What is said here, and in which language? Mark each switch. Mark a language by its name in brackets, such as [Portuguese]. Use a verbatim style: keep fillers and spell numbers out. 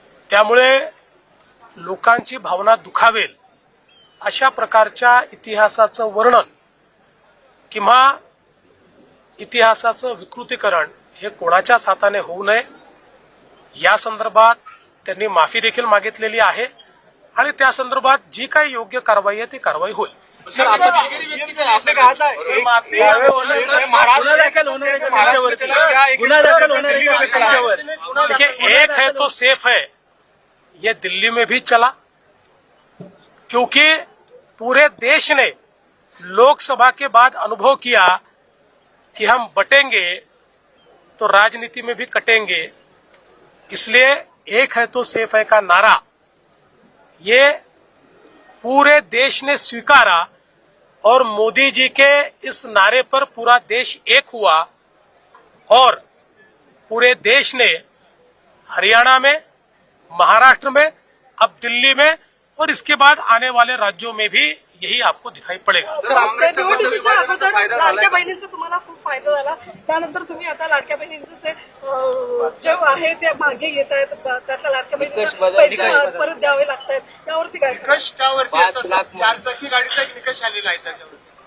[Marathi] त्यामुळे लोकांची भावना दुखावेल अशा प्रकारच्या इतिहासाचं वर्णन किंवा इतिहासाचं विकृतीकरण हे कोणाच्याच हाताने होऊ नये या संदर्भात त्यांनी माफी देखील मागितलेली आहे आणि त्या संदर्भात जी काही योग्य कारवाई आहे ती कारवाई होईल. सर आपण असं का आता एक माफी कारवाई होणार नाही, गुन्हा दाखल होणार आहे का त्यांच्यावरती? गुन्हा दाखल होणार आहे का त्यांच्यावर? [Hindi] देखिए एक है तो सेफ है, ये दिल्ली में भी चला क्योंकि पूरे देश ने लोकसभा के बाद अनुभव किया कि हम बटेंगे तो राजनीति में भी कटेंगे. इसलिए एक है तो सेफ है का नारा ये पूरे देश ने स्वीकारा और मोदी जी के इस नारे पर पूरा देश एक हुआ और पूरे देश ने हरियाणा में, महाराष्ट्र में, अब दिल्ली में और इसके बाद आने वाले राज्यों में भी यही आपको दिखाई पड़ेगा. [Marathi] सर आपल्या निवडणुकीच्या अगोदर लाडक्या बहिणींचा तुम्हाला खूप फायदा झाला, त्यानंतर तुम्ही आता लाडक्या बहिणींचं जे अं, जे आहे ते मागे येत आहेत, त्यातल्या लाडक्या बहिणींना पैसे परत द्यावे लागतात, त्यावरती काय करणार? निकष त्यावरती आता सर चारचाकी गाडीचा एक निकष आलेला आहे त्याच्यावर.